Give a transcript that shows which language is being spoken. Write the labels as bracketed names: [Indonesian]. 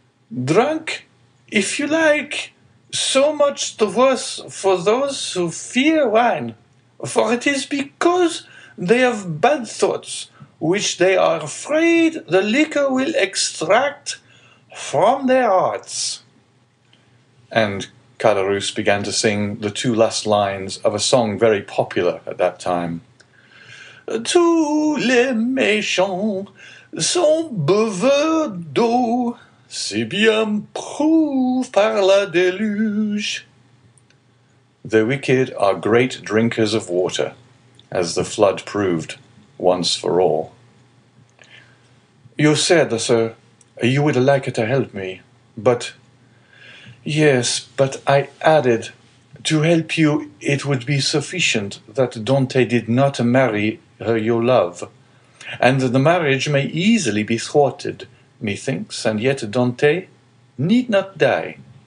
[English] Drunk, if you like, so much the worse for those who fear wine, for it is because they have bad thoughts, which they are afraid the liquor will extract from their hearts." And Caderousse began to sing the 2 last lines of a song very popular at that time. [French] "Tous les méchants sont buveurs d'eau, c'est bien prouvé par la déluge." [English] The wicked are great drinkers of water, as the flood proved once for all. "You said, sir, you would like to help me, but—" "Yes, but I added, to help you it would be sufficient that Dante did not marry her you love, and the marriage may easily be thwarted, methinks, and yet Dante need not die."